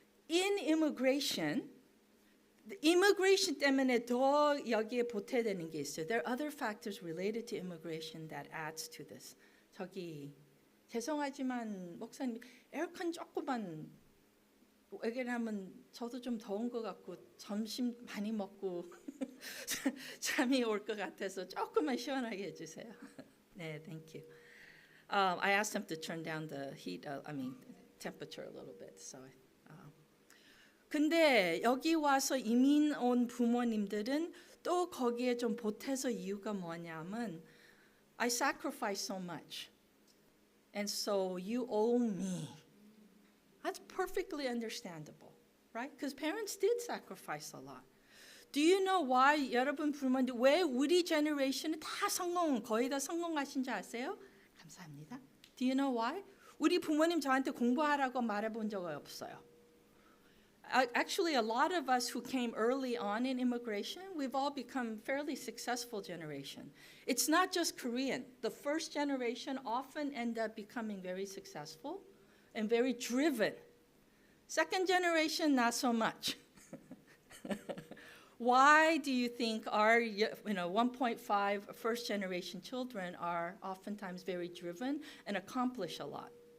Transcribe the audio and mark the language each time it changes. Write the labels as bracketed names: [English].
[English] In immigration, the immigration [Korean] 때문에 더 여기에 보태되는 게 있어요. [English] There are other factors related to immigration that adds to this. [Korean] 저기 죄송하지만 목사님 에어컨 조금만 왜냐하면 저도 좀 더운 것 같고 점심 많이 먹고 잠이 올 것 같아서 조금만 시원하게 해주세요. [English] 네, thank you. I asked them to turn down the heat, temperature a little bit. [Korean] So, 근데 여기 와서 이민 온 부모님들은 또 거기에 좀 보태서 이유가 뭐냐면 [English] I sacrificed so much, and so you owe me. That's perfectly understandable, right? Because parents did sacrifice a lot. Do you know why [Korean] 여러분 부모님들 왜 우리 generation은 다 거의 다 성공하신 줄 아세요? 감사합니다. [English] Do you know why? [Korean] 우리 부모님 저한테 공부하라고 말해본 적이 없어요. [English] Actually, a lot of us who came early on in immigration, we've all become fairly successful generation. It's not just Korean. The first generation often end up becoming very successful and very driven. Second generation, not so much. Why do you think our 1.5 first generation children are oftentimes very driven and accomplish a lot?